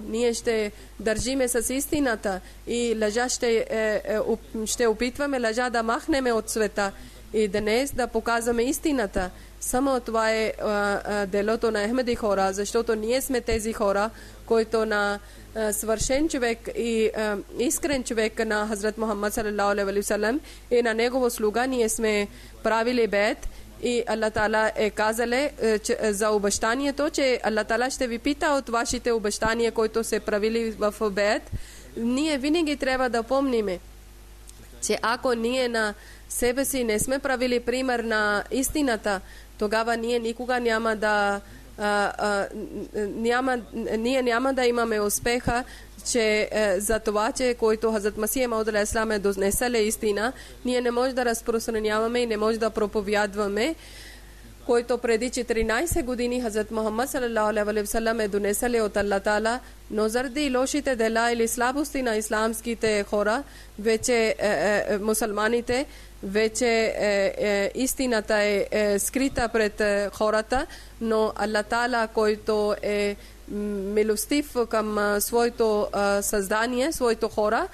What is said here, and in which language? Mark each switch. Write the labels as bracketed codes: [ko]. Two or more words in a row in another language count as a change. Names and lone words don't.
[bg] Ние ще държиме с истината, и лъжа ще опитваме лъжа да махнем от света, и днес да показваме истината. Само това е делото на Ахмеди хора, защото ние сме тези хора, които на свършен човек и искрен човек на Хазрат Мухаммад [ar] صلى الله عليه وسلم [bg] и на негова слуга ние сме правили бейт. И Аллах Таала е казале за обещанието, че Аллах Таала ще ви пита от вашите обещания, които се правили в бейт. Ние винаги трябва да помниме, че ако ние на себе си не сме правили пример на истината, тогава ние никога няма да имаме успеха, че за това, че който Хазрат Масих Мауд алейхиссалам е донесел истина, ние не може да разпространяваме и не може да проповядваме, който преди 14 години Хазрат Мухаммад [ar] صلى الله عليه وسلم [bg] е донесел от Аллах Таала, но заради лошите дела или слабости на исламските хора, вече мусулманите, вече истината е скрита пред хората, но Аллах Таала, който е милостив към своето създание, своето хора.